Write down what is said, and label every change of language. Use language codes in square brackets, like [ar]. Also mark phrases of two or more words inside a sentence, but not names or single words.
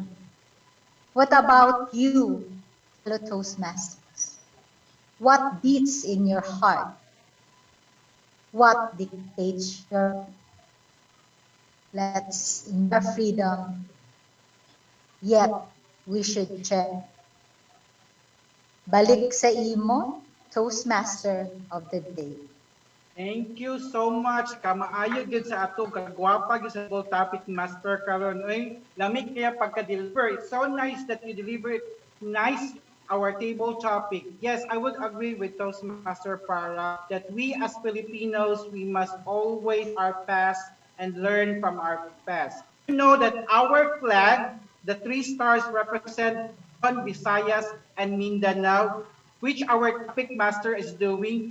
[en] What about you, fellow Toastmasters? What beats in your heart? What dictates your mind? Let's enjoy freedom, yet we should check. [hil] Balik sa imo, [en] Toastmaster of the Day. Thank you so much. [hil] Kamaayo gid sa ato kagwapa gid sa [en] table topic master [hil] karon. Oy, lamig kaya pagka-deliver. [en] It's so nice that you deliver it nicely our table topic. Yes, I would agree with Toastmaster Para that we as Filipinos, we must always our past and learn from our past. You know that our flag, the 3 stars represent Luzon, Visayas, and Mindanao, which our topic master is doing.